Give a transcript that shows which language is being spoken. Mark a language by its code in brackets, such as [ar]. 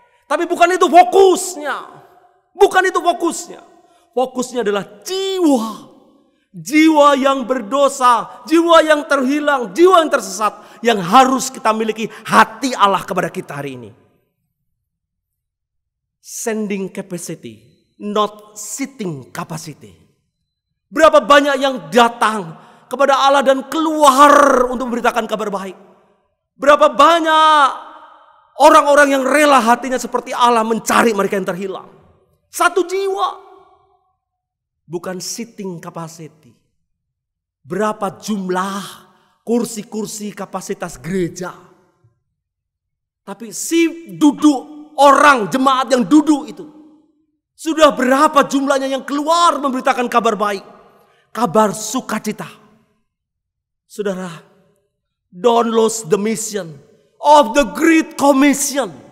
[id] Tapi bukan itu fokusnya. Bukan itu fokusnya. Fokusnya adalah jiwa. Jiwa yang berdosa, jiwa yang terhilang, jiwa yang tersesat. Yang harus kita miliki hati Allah kepada kita hari ini. [en] sending capacity, not sitting capacity. [id] Berapa banyak yang datang kepada Allah dan keluar untuk memberitakan kabar baik. Berapa banyak orang-orang yang rela hatinya seperti Allah mencari mereka yang terhilang. Satu jiwa, bukan [en] sitting capacity. [id] Berapa jumlah kursi-kursi kapasitas gereja. Tapi si duduk orang, jemaat yang duduk itu, sudah berapa jumlahnya yang keluar memberitakan kabar baik, kabar sukacita. [en] Saudara, don't lose the mission of the Great Commission.